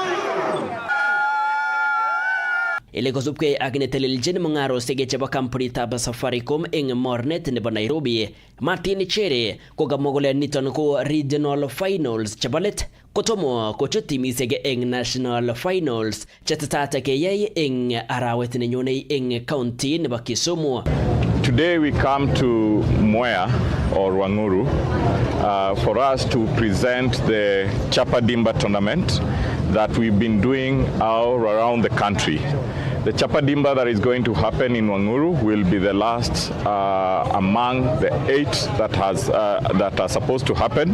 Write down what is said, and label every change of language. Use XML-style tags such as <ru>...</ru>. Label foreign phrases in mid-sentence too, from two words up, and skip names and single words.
<kln>Ile kosubkei ak netelelchin mung'arosiek chebo kampunitab Safaricom eng mornet nebo Nairobi, Martin Chere kokamwa kole niton ko</kln> <en>regional finals</en> <kln>chebo let kotomo kochut timisiek eng</kln> <en>national finals</en> <kln>chetetat keyai eng arawet nenyone eng county nebo Kisumu.</kln> <en>Today we come to Mwea or Wanguru for us to present the Chapadimba tournament that we've been doing all around the country. The Chapadimba that is going to happen in Wanguru will be the last among the 8 that are supposed to happen.</en>